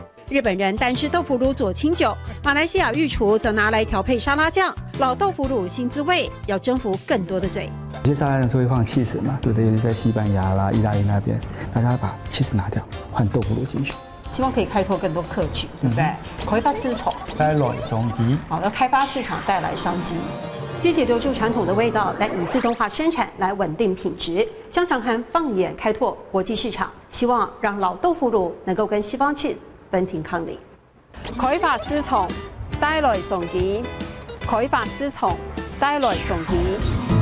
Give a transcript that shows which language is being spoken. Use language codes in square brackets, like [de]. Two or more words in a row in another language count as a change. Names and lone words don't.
[zh] 日本人单吃豆腐乳佐清酒，马来西亚御厨则拿来调配沙拉酱。老豆腐乳新滋味，要征服更多的嘴。有些沙拉酱是会放起司嘛，对不对？尤其在西班牙啦、意大利那边，大家把起司拿掉，换豆腐乳进去。希望可以开拓更多客群，对不对？開發絲綢，帶來商機。好，要開發市場，帶來商機。積極留住傳統的味道，但以自動化生產來穩定品質。江長涵放眼開拓國際市場，希望讓老豆腐乳能夠跟西方cheese分庭抗禮。開發絲綢，帶來商機；開發絲綢，帶來商機。